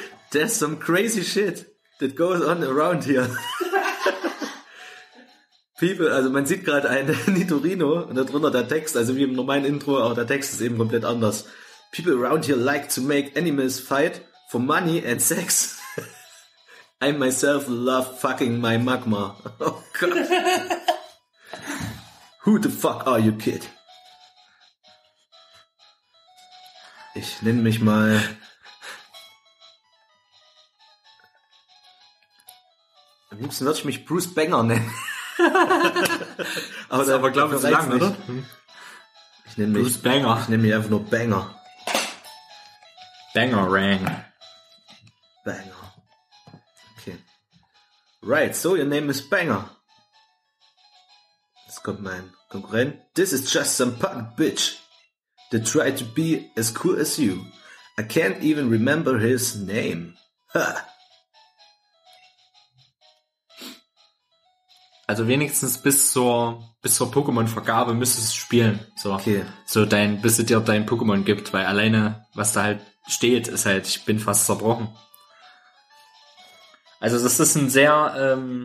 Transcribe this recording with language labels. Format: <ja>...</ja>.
<en>There's some crazy shit that goes on around here.</en> <de>People, also man sieht gerade ein Nidorino und darunter der Text, also wie im normalen Intro, aber der Text ist eben komplett anders.</de> <en>People around here like to make animals fight for money and sex. I myself love fucking my magma.</en> <de>Oh Gott.</de> <en>Who the fuck are you, kid?</en> <de>Ich nenne mich mal... Am liebsten würde ich mich Bruce Banger nennen. Aber das ist aber, glaube ich, zu lang, oder? Ich nenne mich Bruce Banger. Ich nenne mich einfach nur Banger. Bangerang. Banger. Okay.</de> <en>Right, so your name is Banger.</en> <de>Jetzt kommt mein Konkurrent.</de> <en>This is just some punk bitch that tried to be as cool as you. I can't even remember his name. Ha!</en> <de>Also wenigstens bis zur Pokémon-Vergabe müsstest du spielen. So, okay. So dein, bis es dir dein Pokémon gibt, weil alleine, was da halt steht, ist halt, ich bin fast zerbrochen. Also das ist ein sehr</de>